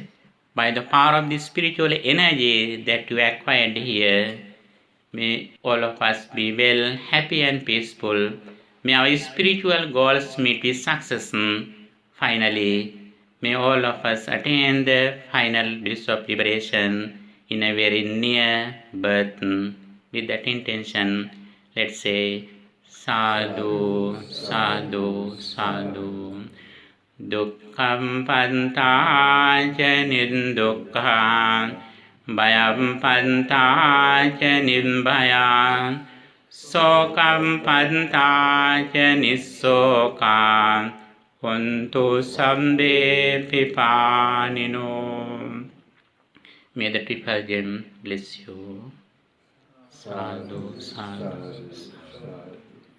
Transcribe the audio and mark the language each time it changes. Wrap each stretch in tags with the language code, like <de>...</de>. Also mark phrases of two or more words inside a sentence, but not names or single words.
<en>By the power of the spiritual energy that you acquired here, may all of us be well, happy and peaceful. May our spiritual goals meet with success. Finally, may all of us attain the final bliss of liberation in a very near birth. With that intention, let's say,</en> <pi>Sadhu, Sadhu, Sadhu. Dukkham pantaca nirdukkha, bhayam pantaca nirbhaya, sokam pantaca nissoka, hontu sambe pipanino.</pi> <en>May the triple gem bless you.</en> <pi>Sadhu, sadhu, sadhu.</pi>